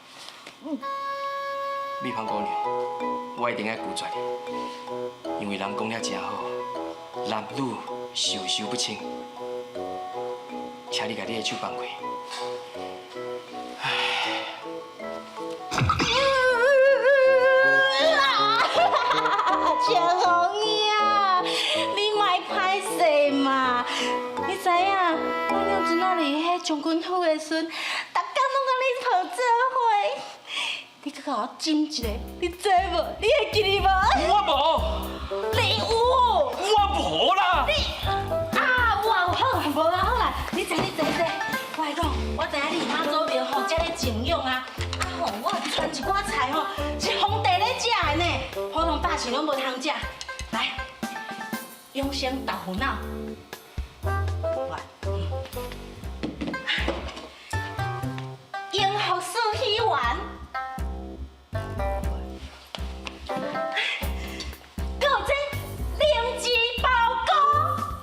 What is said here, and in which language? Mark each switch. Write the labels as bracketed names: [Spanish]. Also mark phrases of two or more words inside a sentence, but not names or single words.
[Min Nan Chinese] 米芳姑娘，我一定要拒绝你，因为人讲了真好，男女授受不亲，请你把你的手放开。青红兄，你莫歹势嘛！你知影，我娘阵仔哩迄将军府的孙，逐工拢甲你抱做伙。你搁甲我斟一个，你知无？你会记哩无？我无。你有。我无啦。你啊，有好啦，无啦好啦，你坐。我来讲，我知影你妈祖庙吼，遮咧静养啊。啊吼，我传一寡菜吼，是皇帝咧食的呢，普通百姓拢无通食。来，永生豆腐脑。永福寺鱼丸，还有这灵芝包糕。